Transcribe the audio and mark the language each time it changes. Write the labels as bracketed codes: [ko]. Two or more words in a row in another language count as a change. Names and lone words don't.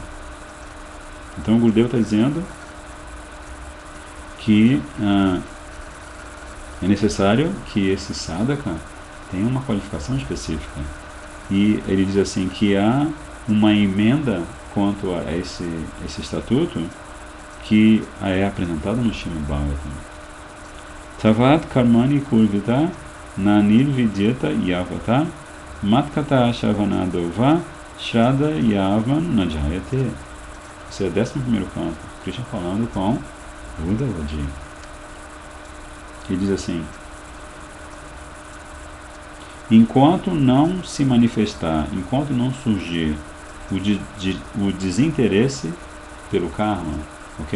[pt] Então o Gurudeva está dizendo que é necessário que esse sadhaka tenha uma qualificação específica. E ele diz assim que há uma emenda quanto a esse estatuto que é apresentada no Srimad Bhagavatam. [sa] Tavat karmani kurvita na nirvidyata yavata matkata shavanadova shraddha yavan najayate. [pt] Esse é o 11º canto, Krishna falando com Uddhavaji. Ele diz assim: enquanto não se manifestar, enquanto não surgir o desinteresse pelo karma, ok?